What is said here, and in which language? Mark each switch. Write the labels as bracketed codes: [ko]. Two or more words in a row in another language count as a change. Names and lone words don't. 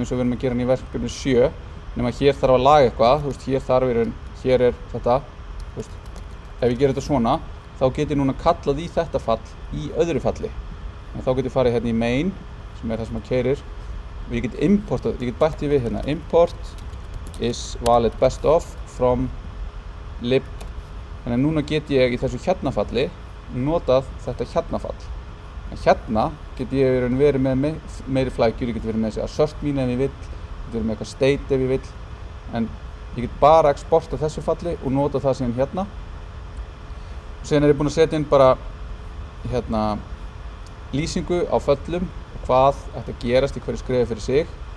[is] eins og við erum að gera hann í verkefni 7 nema hér þarf að laga eitthvað hér er þetta ef ég ger þetta svona þá get ég núna kallað í þetta fall í öðru falli en þá get ég farið hérna í main sem er það sem að keyrir og ég get bætt við hérna [en] import is valid best of from lib [is] þannig að núna get ég í þessu hérna-falli notað þetta hérna-fall en hérna get ég verið með meiri flækjur, ég get verið með þessi assert mín ef ég vill, ég get verið með eitthvað state ef ég vill en ég get bara exporta þessu falli og nota það síðan hérna og síðan er ég búinn að setja inn bara hérna lýsingu á föllum og hvað ætti að gerast í hverju skrefi fyrir sig